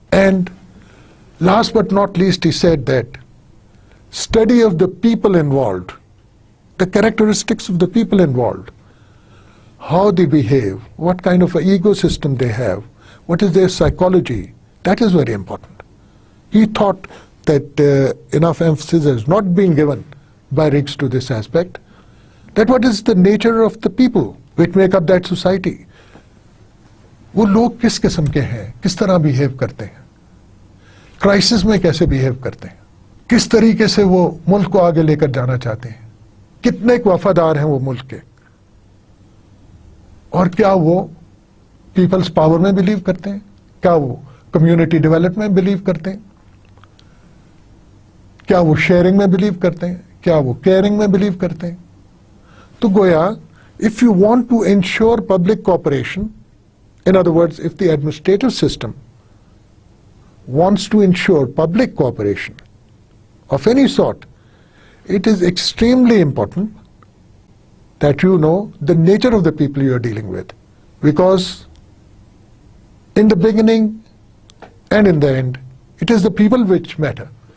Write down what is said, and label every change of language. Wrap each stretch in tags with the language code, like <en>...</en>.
<en>And last but not least, he said that study of the people involved, the characteristics of the people involved, how they behave, what kind of an ecosystem they have, what is their psychology, that is very important. He thought that enough emphasis has not been given by Riggs to this aspect, that what is the nature of the people which make up that society.</en> <hi>वो लोग किस किस्म के हैं, किस तरह behave करते हैं, क्राइसिस में कैसे बिहेव करते हैं, किस तरीके से वो मुल्क को आगे लेकर जाना चाहते हैं, कितने वफादार हैं वो मुल्क के, और क्या वो पीपल्स पावर में बिलीव करते हैं, क्या वो कम्युनिटी डेवलपमेंट में बिलीव करते हैं, क्या वो शेयरिंग में बिलीव करते हैं, क्या वो केयरिंग में बिलीव करते हैं. तो गोया</hi> <en>If you want to ensure public cooperation, in other words, if the administrative system wants to ensure public cooperation of any sort, it is extremely important that you know the nature of the people you are dealing with, because in the beginning and in the end, it is the people which matter.</en>